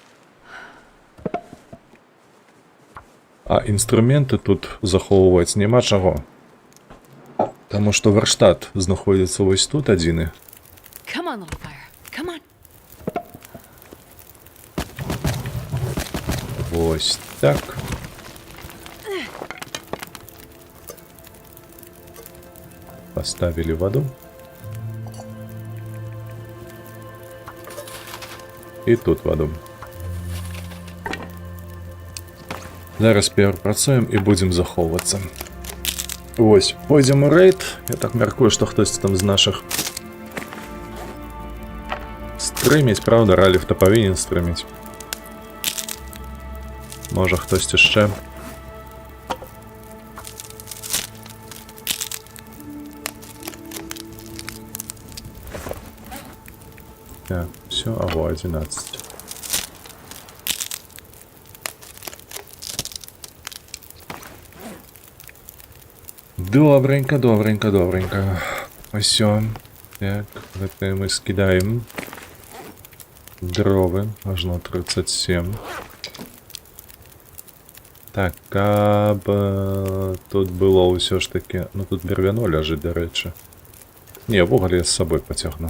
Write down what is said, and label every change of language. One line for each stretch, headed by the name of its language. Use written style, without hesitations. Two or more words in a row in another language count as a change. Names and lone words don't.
Belarusian: А інструменты тут захоўваць няма чаго. Таму што варштат знаходзіцца вось тут адзіны. Вось так.
Russian: Поставили воду.
Belarusian: І тут воду. Зараз перапрацуем і будзем захоўвацца. Вось, пойдзем у рэйд. Я так мяркую, што хтось там з нашых стрыміць, правда, Раліф-то павінен стрыміць. Можа, хтось яшчэ. Так, все, аго, 11. Добренько, добренько, добренько. Усё. Так, гэта мы скідаем дровы, аж на 37. Так, каб тут было ўсё ж таки... Ну, тут бервяно ляжыць, дарэчы. Не, вугаль я з сабой пацягну.